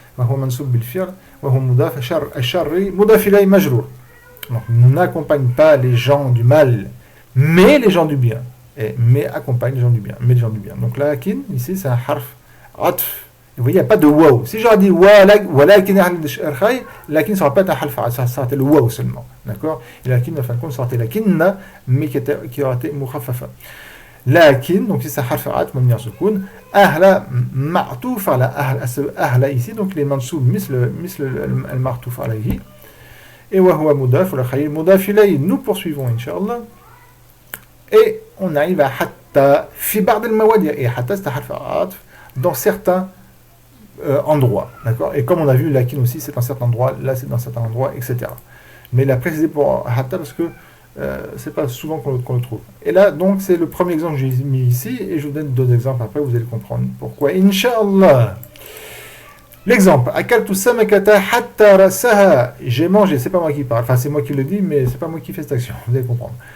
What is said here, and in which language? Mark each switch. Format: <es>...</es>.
<ar>وهو منصوب بالفعل وهو مضاف الشر مضاف إليه مجرور.</ar> <fr>Donc n'accompagne pas les gens du mal, mais les gens du bien. Mais accompagne les gens du bien, mais les gens du bien. Donc lakin ici c'est un harf atf. Vous voyez, il n'y a pas de waw. Si j'aurais dit walakin al-khay, lakin ça ne sera pas un harf atf, ça sera le waw seulement. D'accord? Et lakin en fin de compte ça aurait été lakinna, mais qui aurait été mukhaffafa. لكن donc c'est harf atf</fr> <ar>مبني على السكون أهلا معطوف على أهلا</ar> <fr>ici donc les</fr> <ar>منصوب مثل المعطوف عليه</ar> <fr>et</fr> <ar>وهو مضاف والخير مضاف إليه.</ar> <fr>Nous poursuivons Inch'Allah et on arrive à حتى</fr> <ar>حتى في بعض المواضيع</ar> <fr>et حتى c'est حرف عطف dans certains endroits, d'accord. Et comme on a vu lakin aussi c'est dans certains endroits, là c'est dans certains endroits, etc. Mais il a précisé pour hatta parce que c'est pas souvent qu'on le trouve. Et là donc c'est le premier exemple que j'ai mis ici et je vous donne d'autres exemples après, vous allez comprendre pourquoi. Inch'Allah. L'exemple,</fr> <ar>akaltu samakata hatta rasaha,</ar> <fr>j'ai mangé, c'est pas moi qui parle, enfin c'est moi qui le dis, mais c'est pas moi qui fais cette action, vous allez comprendre.</fr>